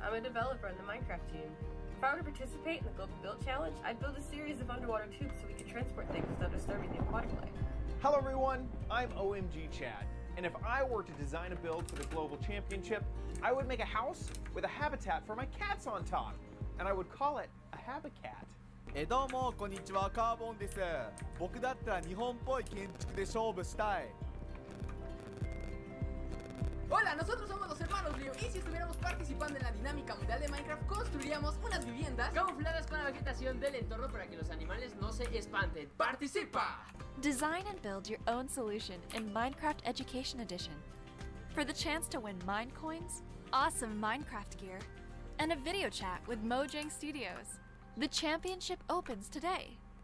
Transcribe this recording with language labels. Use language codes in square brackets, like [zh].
[en] I'm a developer in the Minecraft team. If I were to participate in the Global Build Challenge, I'd build a series of underwater tubes so we could transport things without disturbing the aquatic life. Hello everyone, I'm OMG Chad, and if I were to design a build for the Global Championship, I would make a house with a habitat for my cats on top, and I would call it a Habicat. [ja] どうもこんにちは、カーボンです。僕だったら日本っぽい建築で勝負したい。 [es] Hola, nosotros somos los hermanos Río y si estuviéramos participando en la dinámica mundial de Minecraft construiríamos unas viviendas camufladas con la vegetación del entorno para que los animales no se espanten. ¡Participa! [en] Design and build your own solution in Minecraft Education Edition. For the chance to win Mine Coins, awesome Minecraft gear, and a video chat with Mojang Studios. The championship opens today.